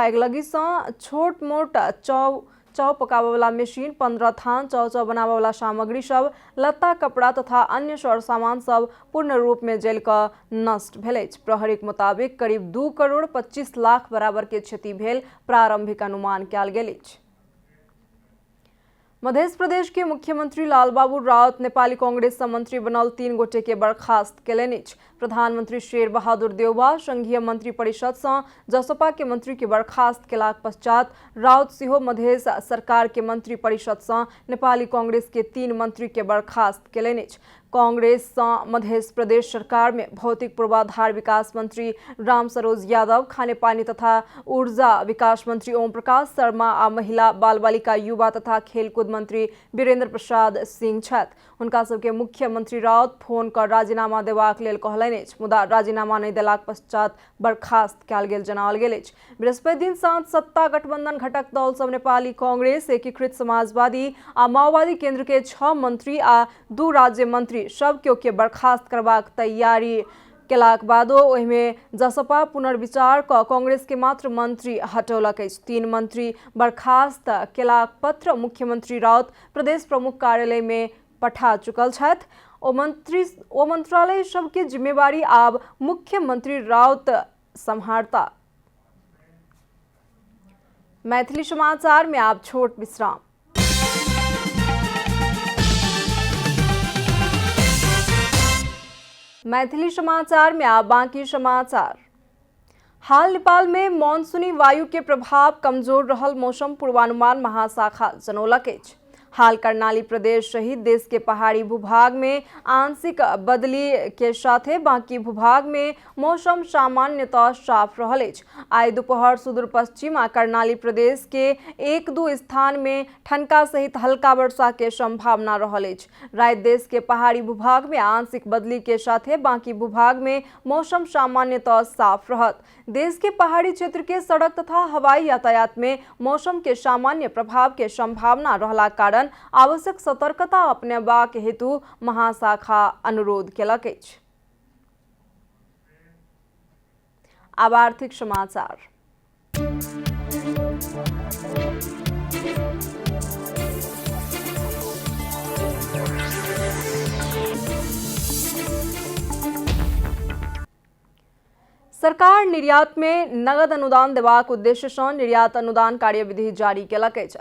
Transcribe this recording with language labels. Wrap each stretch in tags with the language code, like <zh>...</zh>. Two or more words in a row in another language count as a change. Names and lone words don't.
<mai>आगिलगी सँ छोट मोट चाउ पकाबय वाला मशीन, 15 थान चाउ बनाबय वाला सामग्री सब, लत्ता, कपड़ा तथा अन्य सर सामान सब पूर्ण रूप में जल कर नष्ट भेल अछि। प्रहरीक मुताबिक करीब 2 करोड़ 25 लाख बराबर के क्षति भेल प्रारंभिक अनुमान कयल गेल अछि। मध्य प्रदेश के मुख्यमंत्री लालबाबू राउत नेपाली कांग्रेस मंत्री बनल 3 गोटे के बर्खास्त केलनि। प्रधानमंत्री शेर बहादुर देउवा संघीय मंत्री परिषद से जसपा के मंत्री के बर्खास्त केलाक पश्चात राउत सिहो मध्य सरकार के मंत्री परिषद से नेपाली कांग्रेस के 3 मंत्री के बर्खास्त केलनि। कांग्रेस मध्य प्रदेश सरकार में भौतिक पूर्वाधार विकास मंत्री राम सरोज यादव, खानेपानी तथा ऊर्जा विकास मंत्री ओम प्रकाश शर्मा आ महिला बाल बालिका युवा तथा खेलकूद मंत्री वीरेंद्र प्रसाद सिंह छथि। हुनका सबके मुख्यमंत्री राउत फोन कर राजीनामा देबाक लेल कहलनि, मुदा राजीनामा नहीं देलाक पश्चात बर्खास्त कयल गेल जनाओल गेल अछि। बृहस्पति दिन साँझ सत्ता गठबंधन घटक दल सब नेपाली कांग्रेस, एकीकृत समाजवादी आ माओवादी केंद्र के 6 मंत्री आ 2 राज्य मंत्री सब के बर्खास्त करबाक तैयारी केलाक बादो ओहिमे जसपा पुनर्विचार क कांग्रेस के मात्र मंत्री हटौलक अछि। 3 मंत्री बर्खास्त केलाक पत्र मुख्यमंत्री राउत प्रदेश प्रमुख कार्यालय में पठा चुकल छथि। ओ मंत्रालय सबके जिम्मेवारी आब मुख्यमंत्री राउत संभारता। मैथिली समाचार में आप छोट विश्राम। मैथिली समाचार में आप बाकी समाचार। हाल नेपाल में मानसूनी वायु के प्रभाव कमजोर रहल मौसम पूर्वानुमान महाशाखा जनौलक अछि। हाल कर्णाली प्रदेश सहित देश के पहाड़ी भूभाग में आंशिक बदली के साथ बाकी भूभाग में मौसम सामान्यतः साफ रहल अछि। आइ दोपहर सुदूर पश्चिम आ कर्णाली प्रदेश के 1-2 स्थान में ठनका सहित हल्का वर्षा के संभावना रहल अछि। राति देश के पहाड़ी भूभाग में आंशिक बदली के साथ बाकी भूभाग में मौसम सामान्यतः साफ रहत। देश के पहाड़ी क्षेत्र के सड़क तथा हवाई यातायात में मौसम के सामान्य प्रभाव के संभावना रहला कारण आवश्यक सतर्कता अपनेबाक हेतु महाशाखा अनुरोध केलक अछि। आब आर्थिक समाचार। सरकार निर्यात में नगद अनुदान देबाक उद्देश्य से निर्यात अनुदान कार्यविधि जारी केलक अछि।</mai>